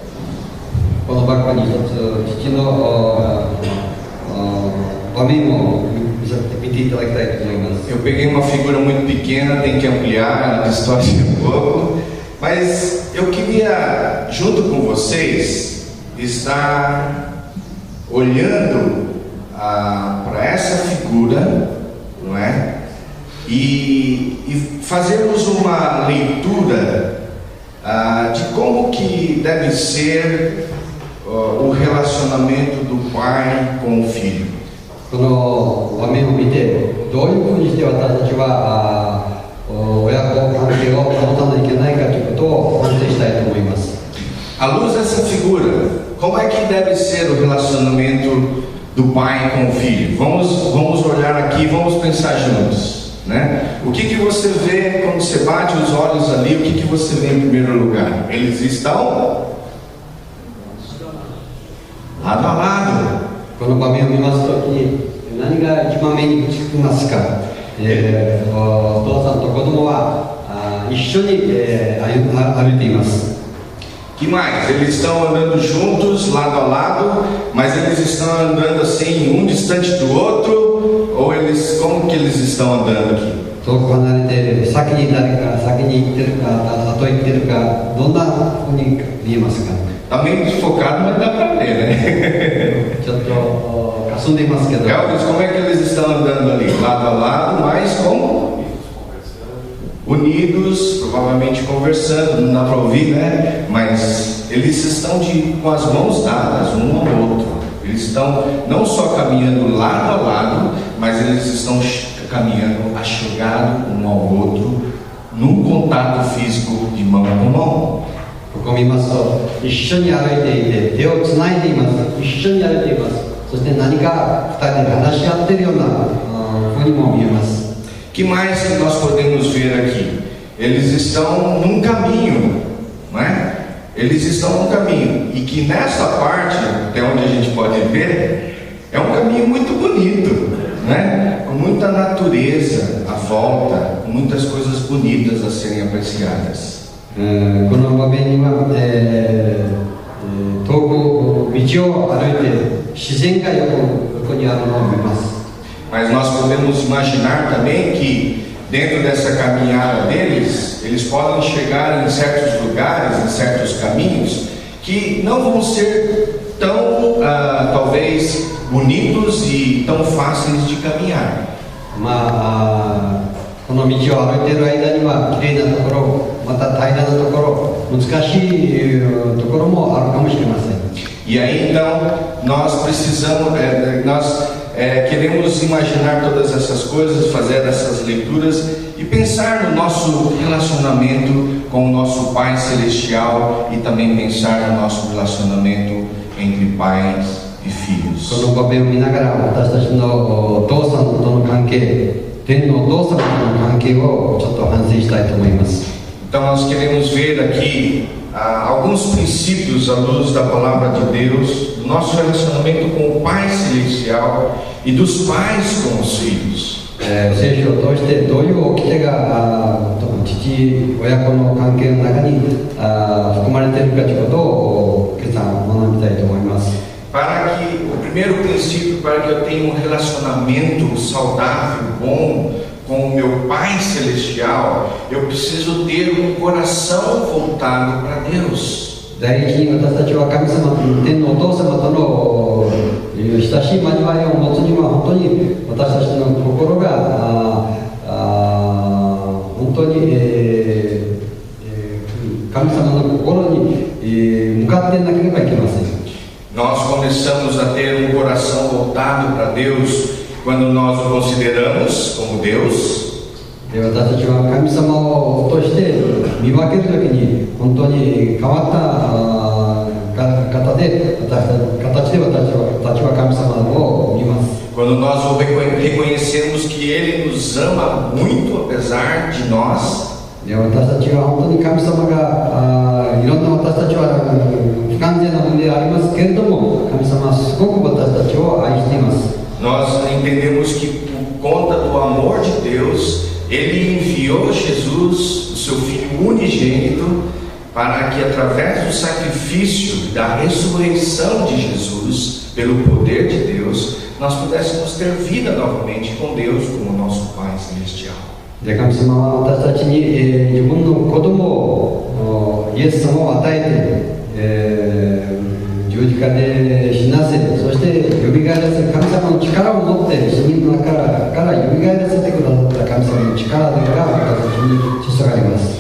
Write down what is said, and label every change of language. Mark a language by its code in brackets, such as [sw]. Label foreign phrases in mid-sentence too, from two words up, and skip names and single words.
[pt] Eu peguei uma figura muito pequena, tem que ampliar, ela distorce um pouco, mas eu queria, junto com vocês, estar olhando para essa figura, não é? E fazermos uma leitura de como que deve ser o relacionamento do pai com o filho. [ja] この場面を見てどういうふうにして私たちは親子関係を保たないといけないかということを反省したいと思います。 [pt] À luz dessa figura, como é que deve ser o relacionamento do pai com o filho? Vamos olhar aqui, vamos pensar juntos, né? O que você vê quando você bate os olhos ali? O que você vê em primeiro lugar? Eles estão lado a lado. [ja] この場面を見ますときに何が一番目につきますか、お父さんと子供は一緒に、歩いています。 [pt] Que mais? Eles estão andando juntos, lado a lado, mas eles estão andando assim, um distante do outro, ou como que eles estão andando aqui? [ja] 遠く離れて先に誰か先に行ってるか後行ってるかどんなふうに見えますか。 [pt] Tá meio desfocado, mas dá para ver, né? [ja] ちょっと霞んでいますけど。 [pt] Elvis, como é que eles estão andando ali? Lado a lado, mas como? Unidos, provavelmente conversando, não dá para ouvir, né? Mas eles estão com as mãos dadas um ao outro. Eles estão não só caminhando lado a lado, mas eles estão caminhando achegado um ao outro, num contato físico de mão com mão. [ja] ここを見ますと一緒に歩いていて手をつないでいます。一緒に歩いています。そして何か2人で話し合っているようなふうにも見えます。 [pt] Que mais que nós podemos ver aqui? Eles estão num caminho, não é? Eles estão num caminho, e que nessa parte, até onde a gente pode ver, é um caminho muito bonito, né? Com muita natureza à volta, muitas coisas bonitas a serem apreciadas. [ja] この場面には、遠く道を歩いて自然が横にあるのを見ます。 [pt] Mas nós podemos imaginar também que dentro dessa caminhada deles, eles podem chegar em certos lugares, em certos caminhos, que não vão ser tão, talvez, bonitos e tão fáceis de caminhar. [ja] この道を歩いている間にはきれいなところ、また平らなところ、難しいところもあるかもしれません。 [pt] E aí então nós precisamos, queremos imaginar todas essas coisas, fazer essas leituras e pensar no nosso relacionamento com o nosso Pai Celestial e também pensar no nosso relacionamento entre pais e filhos. [ja] この場面を見ながら私たちのお父さんとの関係、天のお父様との関係をちょっと反省したいと思います。 [pt] Então nós queremos ver aqui alguns princípios à luz da palavra de Deus, do nosso relacionamento com o Pai Celestial e dos pais com os filhos. [ja] 聖書を通してどういう掟が父親子の関係の中に含まれているかということを今朝学びたいと思います。 [pt] Para que o primeiro princípio, para que eu tenha um relacionamento saudável, bom com o meu Pai Celestial, eu preciso ter um coração voltado para Deus. [ja] 第一に私たちは神様、天のお父様との親しい交わりを持つには本当に私たちの心が本当に、神様の心に向かっていなければいけません。 [pt] Nós começamos a ter um coração voltado para Deus quando nós o consideramos como Deus. [ja] 私たちは神様をとして見分けるときに本当に変わった形で私は神様を見ます。 [pt] Quando nós o reconhecemos que Ele nos ama muito apesar de nós. [ja] 私たちは本当に神様がいろんな私たちは不完全なものでありますけれども、神様はすごく私たちを愛しています。 [pt] Nós entendemos que por conta do amor de Deus, Ele enviou Jesus, o seu Filho unigênito, para que através do sacrifício da ressurreição de Jesus, pelo poder de Deus, nós pudéssemos ter vida novamente com Deus, como nosso Pai Celestial. [ja] で神様は私たちに、自分の子供をイエス様を与えて、十字架で死なせ、そしてよみがえらせる神様の力を持って死人の中からよみがえらせてくださった神様の力が私たちに注がれます。